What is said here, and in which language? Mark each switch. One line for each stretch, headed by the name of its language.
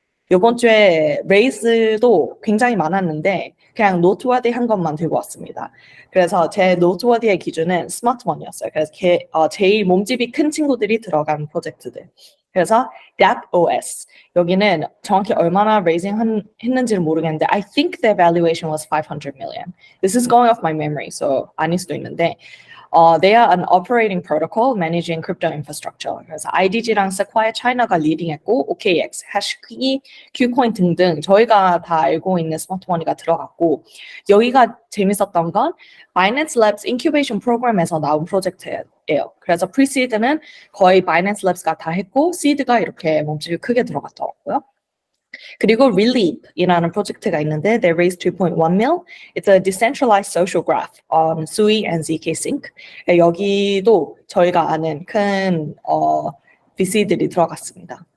Korean: 이번 주에 레이스도 굉장히 많았는데 그냥 노트워디한 것만 들고 왔습니다. 그래서 제 노트워디의 기준은 스마트머니였어요. 그래서 제일 몸집이 큰 친구들이 들어간 프로젝트들. 그래서 DAppOS 여기는 정확히 얼마나 레이징 했는지를 모르겠는데
English: I think their valuation was 500 million. This is going off my memory, so
Korean: 아닐 수도 있는데
English: they are an operating protocol managing crypto infrastructure.
Korean: 그래서 IDG랑 Sequoia China가 리딩했고 OKX, HashKey, Qcoin 등등 저희가 다 알고 있는 스마트머니가 들어갔고 여기가 재밌었던 건 Binance Labs 인큐베이션 프로그램에서 나온 프로젝트예요. 그래서 프리시드는 거의 Binance Labs가 다 했고 시드가 이렇게 몸집이 크게 들어갔더라고요. 그리고 Relief이라는 프로젝트가 있는데
English: they raised 2.1 mil. It's a decentralized social graph on Sui and zkSync.
Korean: 여기도 저희가 아는 큰 VC들이 들어갔습니다.